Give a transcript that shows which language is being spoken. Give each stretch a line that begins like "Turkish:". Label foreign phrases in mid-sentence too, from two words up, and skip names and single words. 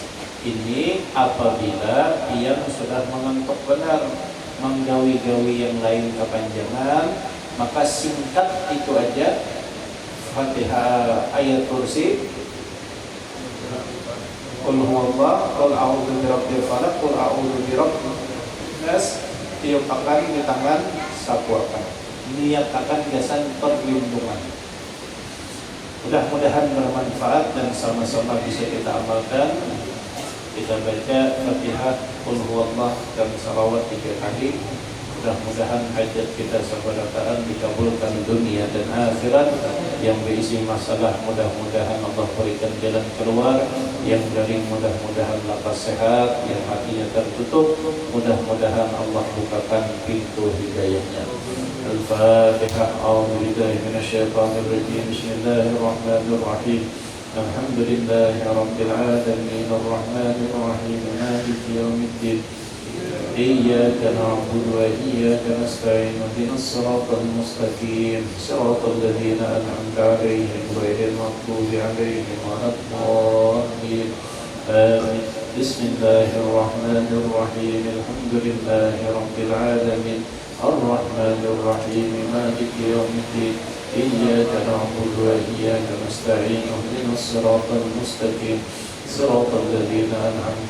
Banjar: Ini apabila yang sudah mengantuk benar, menggawi-gawi yang lain kepanjangan, maka singkat itu aja. Fatihah ayat kursi,
Arabic: قل هو الله, قل أعوذ برب الفلق قل أعوذ برب الناس,
Banjar: tiupakan di tangan, sapuakan. Niatakan gasan perlindungan. Mudah-mudahan bermanfaat dan sama-sama bisa kita amalkan. Kita baca Fatihah,
Arabic: قل هو الله
Banjar: dan salawat 3 kali. Mudah-mudahan hajat kita sabarataan dikabulkan dunia dan akhirat. Yang berisi masalah mudah-mudahan Allah berikan jalan keluar. Yang garing mudah-mudahan lapas sehat. Yang hatinya tertutup mudah-mudahan Allah bukakan pintu hidayahnya.
Arabic: Al-Fatihah. أعوذ بالله من الشيطان الرجيم بسم الله الرحمن الرحيم. الحمد لله رب العالمين الرحمن الرحيم مالك يوم الدين. إياك نعبد وإياك نستعين اهدنا الصراط المستقيم صراط الذين أنعمت عليهم غير المغضوب عليهم ولا الضالين آمين بسم الله الرحمن الرحيم الحمد لله رب العالمين الرحمن الرحيم مالك يوم الدين إياك نعبد وإياك نستعين اهدنا الصراط المستقيم صراط الذين أنعمت